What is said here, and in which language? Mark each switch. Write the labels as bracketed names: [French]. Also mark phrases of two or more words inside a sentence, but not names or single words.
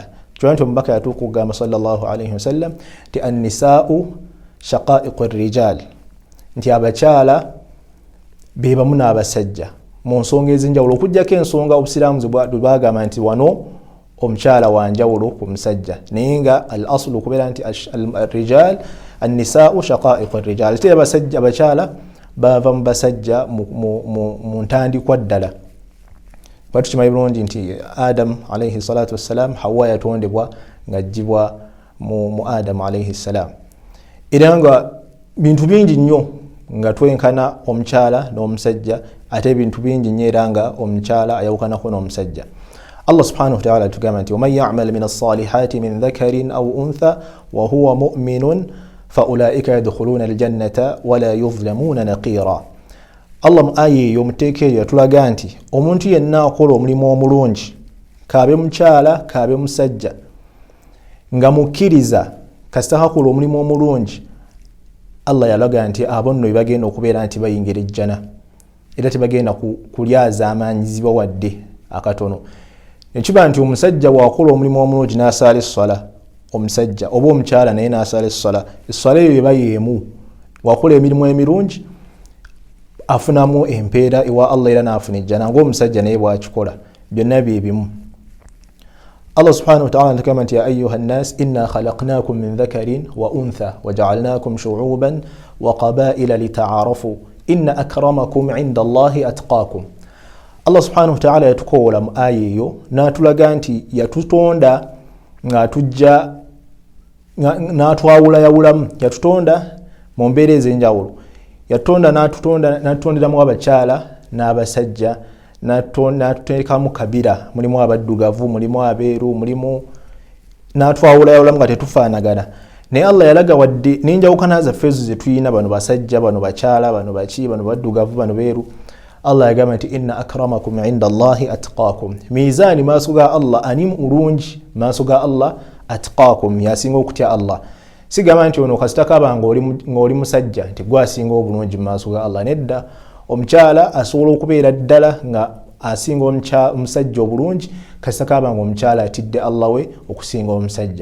[Ganda] Kyonna nti omubaka yatuuka okugamba [Arabic] صلى الله عليه وسلم [Ganda] nti [Arabic] النساء شقائق الرجال, [Ganda] nti abakyala be bamu n'abasajja mu nsonga ez'enjawulo, okuggyako ensonga obusiraamu bwe bagamba nti wano omukyala wa njawulo ku musajja, naye nga al-aslu okubeera nti [Arabic] الرجال النساء شقائق الرجال, [Ganda] ate abakyala bava mu basajja mu ntandikwa ddala. Bwatu kimanyi bulungi nti Adam [Arabic] عليه الصلاة والسلام, [Ganda] Hawa yatondebwa ng'aggyibwa mu Adam [Arabic] عليه السلام. [Ganda] Era nga bintu bingi nnyo nga twenkana omukyala n'omusajja, ate bintu bingi nnyo era nga omukyala ayawukanako n'omusajja. [Arabic] Allah سبحانه وتعالى [Ganda] tugamba nti [Arabic] وَمَنْ يَعْمَلْ مِنَ الصَّالِحَاتِ مِنْ ذَكَرٍ أَوْ أُنْثَى وَهُوَ مُؤْمِنٌ فَأُولَئِكَ يَدْخُلُونَ الْجَنَّةَ وَلَا يُظْلَمُونَ نَقِيرًا. [Ganda] Allah mu aya eyo muteekeyo yatulaga nti omuntu yenna akola omulimu omulungi, kaabe mukyala kaabe musajja, nga mukkiriza kasita akola omulimu omulungi, Allah yalaga nti abo nno bagenda okubeera nti bayingira ejjana, era tebagenda kulyaza amaanyizibwa wadde akatono. Nekiba nti omusajja bw'akola omulimu omulungi n'asaala esswala, omusajja oba omukyala naye n'asaala esswala, esswala eyo eba y'emu. Bw'akola emirimu emirungi afunamu empeera ewa Allah era n'afuna ejjana ng'omusajja naye bw'akikola, byonna bye bimu. [Arabic] Allah سبحانه وتعالى [Ganda] anatugamba nti [Arabic] يا أيها الناس إنا خلقناكم من ذكر وأنثى وجعلناكم شعوبا وقبائل لتعارفوا إن أكرمكم عند الله أتقاكم. [Ganda] Allah [Arabic] سبحانه وتعالى [Ganda] yatukoola mu aya eyo n'atulaga nti yatutonda ng'atujja n'atwawulayawulamu, yatutonda mu mbeera ez'enjawulo. Yatonda n'atutonderamu abakyala n'abasajja, n'atuteekamu kabira, mulimu abaddugavu, mulimu abeeru, mulimu n'atwawulayawulamu nga tetufaanagana. Naye Allah yalaga wadde n'enjawukana zaffe ezo ze tuyina, bano basajja, bano bakyala, bano baki, bano baddugavu, bano beeru, Allah yagamba nti [Arabic] إن أكرمكم عند الله أتقاكم. [Ganda] Mizaani maaso ga Allah ani mulungi maaso ga Allah atqakum, yasinga okutya Allah. Sigamba nti ono kasita kaba ng'oli musajja nti gwasinga obulungi mu maaso ga Allah. Nedda, omukyala asobola okubeera ddala nga asinga omusajja obulungi kasita kaba ng'omukyala atidde Allah we okusinga omusajja.